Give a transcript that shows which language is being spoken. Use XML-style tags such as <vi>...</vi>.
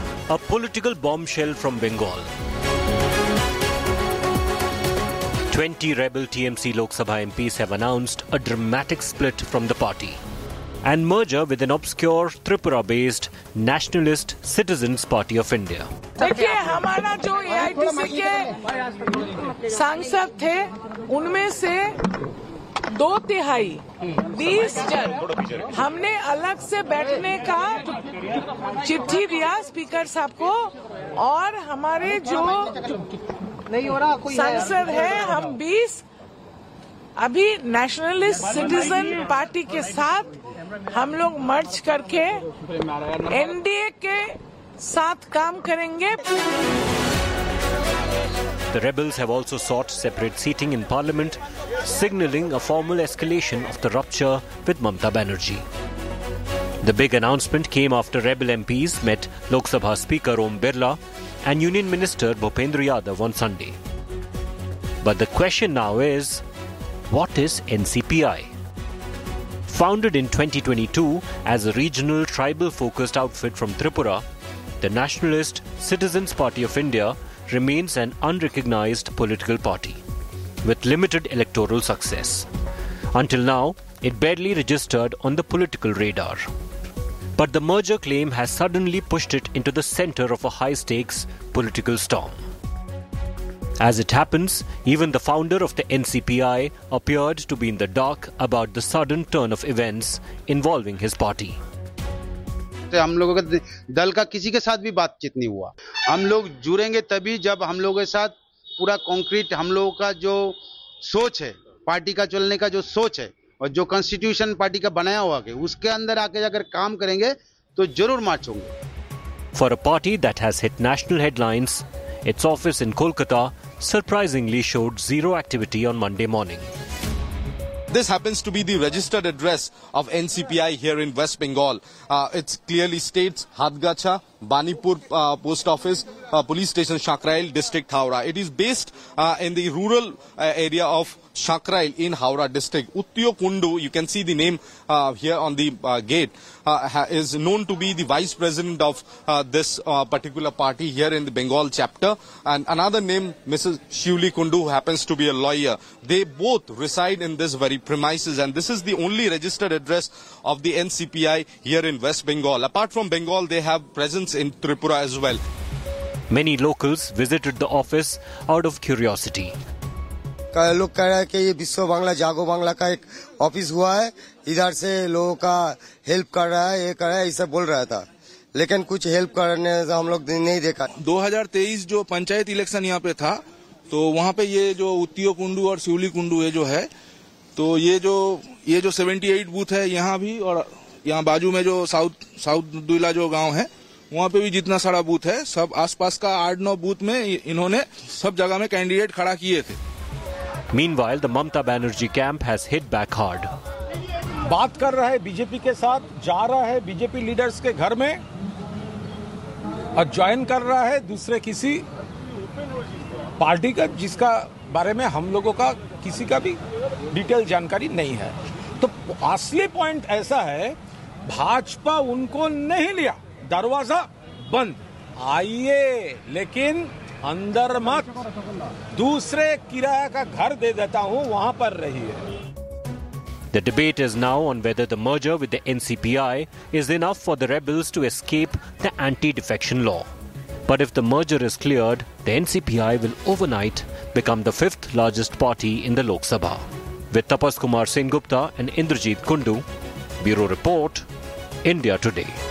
<en>A political bombshell from Bengal. 20 rebel TMC Lok Sabha MPs have announced a dramatic split from the party and merger with an obscure Tripura-based Nationalist Citizens Party of India.</en> <hi>देखिए हमारा जो AITC के सांसद थे उनमें से दो तिहाई 20 जन हमने अलग से बैठने का चिट्ठी दिया स्पीकर साहब को और हमारे जो सांसद है हम 20 अभी नेशनलिस्ट सिटीजन पार्टी के साथ हम लोग मर्ज करके एनडीए के साथ काम करेंगे.</hi> <en>The rebels have also sought separate seating in parliament, signalling a formal escalation of the rupture with Mamata Banerjee. The big announcement came after rebel MPs met Lok Sabha Speaker Om Birla and Union Minister Bhupendra Yadav on Sunday. But the question now is, what is NCPI? Founded in 2022 as a regional tribal-focused outfit from Tripura, the Nationalist Citizens Party of India remains an unrecognized political party with limited electoral success. Until now, it barely registered on the political radar. But the merger claim has suddenly pushed it into the center of a high-stakes political storm. As it happens, even the founder of the NCPI appeared to be in the dark about the sudden turn of events involving his party.</en> <hi>हम लोगों के दल का किसी के साथ भी बातचीत नहीं हुआ. हम लोग जुड़ेंगे तभी जब हम लोगों के साथ पूरा कंक्रीट हम लोगों का जो सोच है पार्टी का चलने का जो सोच है और जो कॉन्स्टिट्यूशन पार्टी का बनाया हुआ है उसके अंदर आके जाकर काम करेंगे तो जरूर मार्च होंगे.</hi> <en>For a party that has hit national headlines, it's office in Kolkata surprisingly showed zero activity on Monday morning. This happens to be the registered address of NCPI here in West Bengal. It clearly states Hadgacha, Banipur Post Office, Police Station Shakrail, District Howrah. It is based in the rural area of Shakrail in Howrah District. Uttiyo Kundu, you can see the name here on the gate, is known to be the vice president of this particular party here in the Bengal chapter. And another name, Mrs. Shivli Kundu, who happens to be a lawyer. They both reside in this very premises. And this is the only registered address of the NCPI here in West Bengal. Apart from Bengal, they have presence in Tripura as well. Many locals visited the office out of curiosity.</en> <hi>लोग कह रहे हैं कि ये विश्व बांग्ला जागो बांग्ला का एक ऑफिस हुआ है, इधर से लोगों का हेल्प कर रहा है, ये कर रहा है, इसे बोल रहा था, लेकिन कुछ हेल्प करने से हम लोग नहीं देखा. 2023 जो पंचायत इलेक्शन यहाँ पे था तो वहाँ पे ये जो उत्तियो कुंडू और शिवली कुंडू ये जो है तो ये जो 78 बूथ है यहाँ भी और यहाँ बाजू में जो साउथ दुला जो गाँव है वहाँ पे भी जितना सारा बूथ है सब आसपास का 8-9 बूथ में इन्होंने सब जगह में कैंडिडेट खड़ा किए थे.</hi> <en>Meanwhile, the Mamata Banerjee camp has hit back hard.</en> <hi>बात कर रहा है बीजेपी के साथ, जा रहा है बीजेपी लीडर्स के घर में और ज्वाइन कर रहा है दूसरे किसी पार्टी का जिसका बारे में हम लोगों का किसी का भी डिटेल जानकारी नहीं है. तो असली पॉइंट ऐसा है, भाजपा उनको नहीं लिया, दरवाजा बंद, आइए लेकिन अंदर मत, दूसरे किराया का घर दे देता हूं, वहां पर रहिए.</hi> <en>The debate is now on whether the merger with the NCPI is enough for the rebels to escape the anti-defection law. But if the merger is cleared, the NCPI will overnight become the fifth largest party in the Lok Sabha. With Tapas Kumar Sengupta and Indrajit Kundu, Bureau Report, India Today.</en>